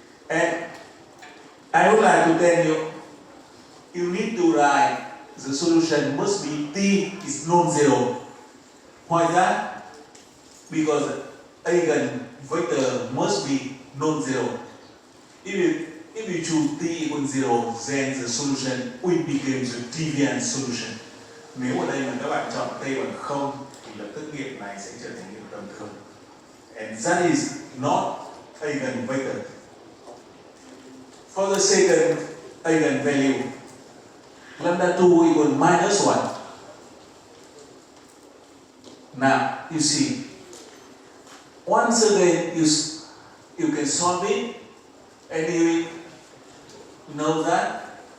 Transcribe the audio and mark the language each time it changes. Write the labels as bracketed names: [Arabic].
[English] And I would like to tell you, you need to write the solution must be t is non-zero. Why that? Because eigenvector must be non-zero. If you choose t equals 0, then the solution will become the trivial solution. [Vietnamese] Nếu ở đây mà các bạn chọn t bằng 0 thì lập tức nghiệm này sẽ trở thành nghiệm tầm thường. [English] And that is not eigenvector. For the second eigenvalue, lambda 2 equal minus 1. Now you see, once again you can solve it, and you will know that.